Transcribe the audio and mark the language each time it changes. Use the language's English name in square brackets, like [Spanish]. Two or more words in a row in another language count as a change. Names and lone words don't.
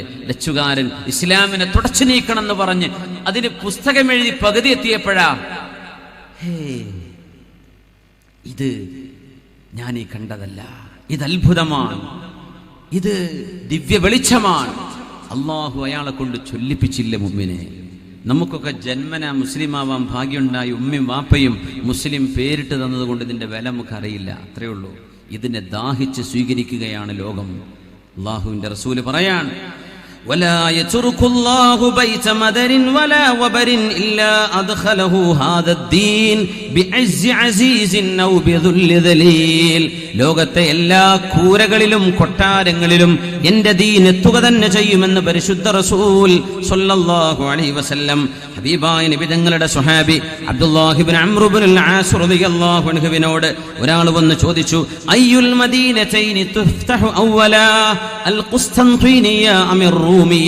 [Malayalam] ഡച്ചുകാരൻ ഇസ്ലാമിനെ തുടച്ചു നീക്കണം എന്ന് പറഞ്ഞ് അതിന് പുസ്തകം എഴുതി പകുതി എത്തിയപ്പോഴാ, ഇത് ഞാൻ ഈ കണ്ടതല്ല, ഇത് അത്ഭുതമാണ്, ഇത് ദിവ്യ വെളിച്ചമാണ്. അള്ളാഹു അയാളെ കൊണ്ട് ചൊല്ലിപ്പിച്ചില്ല മുഅ്മിനെ. നമുക്കൊക്കെ ജന്മന മുസ്ലിം ആവാൻ ഭാഗ്യമുണ്ടായി ഉമ്മയും വാപ്പയും മുസ്ലിം പേരിട്ട് തന്നത് കൊണ്ട് ഇതിന്റെ വില നമുക്ക് അറിയില്ല. അത്രയേ ഉള്ളൂ. ഇതിനെ ദാഹിച്ച് സ്വീകരിക്കുകയാണ് ലോകം. അള്ളാഹുവിന്റെ റസൂല് പറയാൻ, [Arabic] ولا يترك الله بيت مدر ولا وبر إلا أدخله هذا الدين بعز عزيز أو بذل ذليل. [Malayalam] ലോകത്തെ എല്ലാ കൂരകളിലും കൊട്ടാരങ്ങളിലും എൻ്റെ ദീൻ എത്തുക തന്നെ ചെയ്യുമെന്ന് പരിശുദ്ധ റസൂൽ [Arabic] صلى الله عليه وسلم. [Malayalam] ഹബീബായ നബി തങ്ങളുടെ സ്വഹാബി അബ്ദുല്ലാഹി ഇബ്നു അംർ ഇബ്നുൽ ആസ് [Arabic] رضي الله عنه [Malayalam] ഒരാൾ വന്ന് ചോദിച്ചു, [Arabic] أي المدينتين تفتح أولا القسطنطينية أم رومية.